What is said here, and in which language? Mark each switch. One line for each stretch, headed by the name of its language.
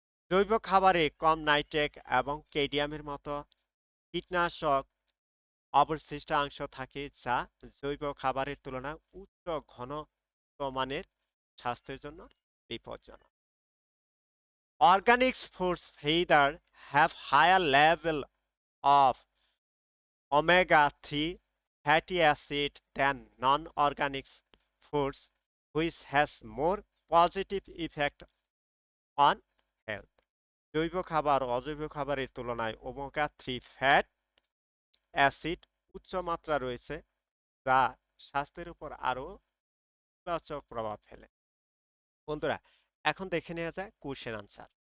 Bangla: জৈব খাবারে কম নাইট্রেট এবং ক্যাডমিয়ামের মতো কীটনাশক অবশিষ্টাংশ থাকে যা জৈব খাবারের তুলনায় উচ্চ ঘনত্ব মানের স্বাস্থ্যের জন্য বিপজ্জনক।
English: Organic foods either have higher level of omega-3 fatty acid than non-organic foods, which has more positive effect on health.
Bangla: জৈব খাবার অজৈব খাবারের তুলনায় ওমেগা-3 ফ্যাট অ্যাসিড উচ্চ মাত্রা রয়েছে, যা স্বাস্থ্যের উপর আরও ইতিবাচক প্রভাব ফেলে। বন্ধুরা, এখন দেখে নেওয়া যায় কোশ্চেন আনসার।